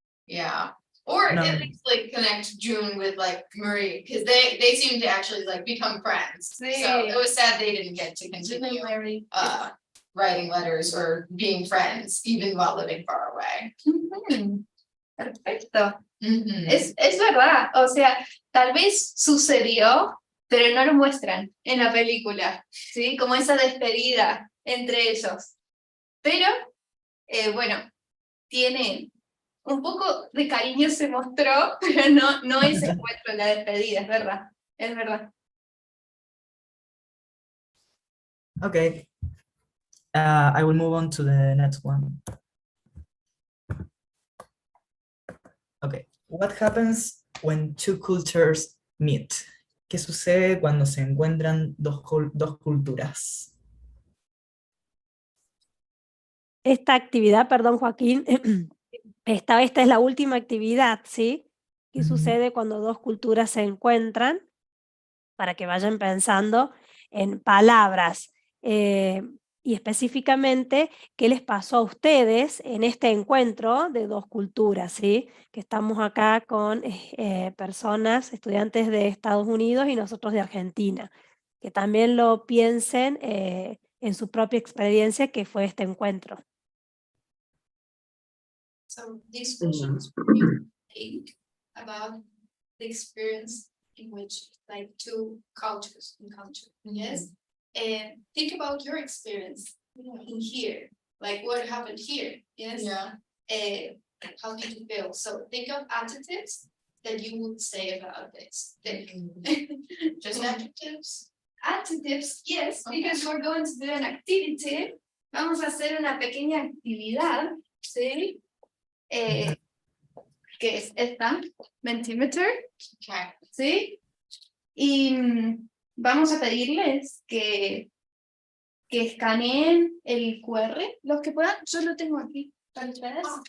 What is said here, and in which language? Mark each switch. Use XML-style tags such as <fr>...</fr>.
<en>Yeah. Or No. at least like connect June with like Marie, because they seem to actually like become friends. So it was sad they didn't get to continue writing letters or being friends even while living far away.</en> <es>Perfecto. Es verdad, o sea, tal vez sucedió, pero no lo muestran en la película, ¿sí? Como esa despedida entre ellos. Pero, bueno, tienen un poco de cariño se mostró, pero no ese encuentro en la despedida, es verdad, es verdad.</es> <en>Okay. I will move on to the next one. Okay. What happens when two cultures meet?</en> <es>¿Qué sucede cuando se encuentran dos culturas? Esta actividad, perdón Joaquín, esta es la última actividad, ¿sí? ¿Qué sucede cuando dos culturas se encuentran? Para que vayan pensando en palabras y específicamente qué les pasó a ustedes en este encuentro de dos culturas, ¿sí? Que estamos acá con personas, estudiantes de Estados Unidos y nosotros de Argentina, que también lo piensen en su propia experiencia que fue este encuentro.</es> <en>So these questions you think about the experience in which like two cultures encounter. Yes. And think about your experience in here. Like what happened here. Yes. Yeah. How did you feel? So think of adjectives that you would say about this. Just adjectives? Adjectives, yes, because we're going to do an activity</en> <es>vamos a hacer una pequeña actividad, ¿sí? Que es esta, Mentimeter, ¿sí? Y vamos a pedirles que escaneen el QR, los que puedan, yo lo tengo aquí para ustedes.</es>